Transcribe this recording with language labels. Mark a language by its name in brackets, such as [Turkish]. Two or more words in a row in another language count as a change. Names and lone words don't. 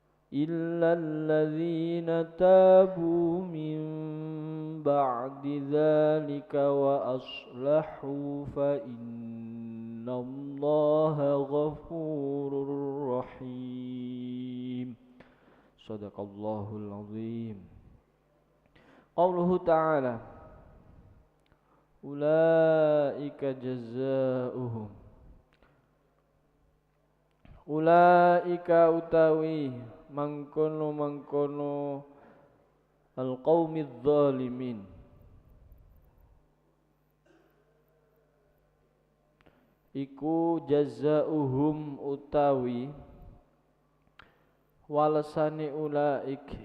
[Arabic] إلا الذين تابوا من بعد ذلك وأصلحوا فإن الله غفور رحيم. صدق الله العظيم. قوله تعالى أولئك جزاؤهم. [Javanese] Ulaika utawi mangkono [Arabic] القوم الظالمين, [Javanese] iku jazaohum utawi walesane ulaik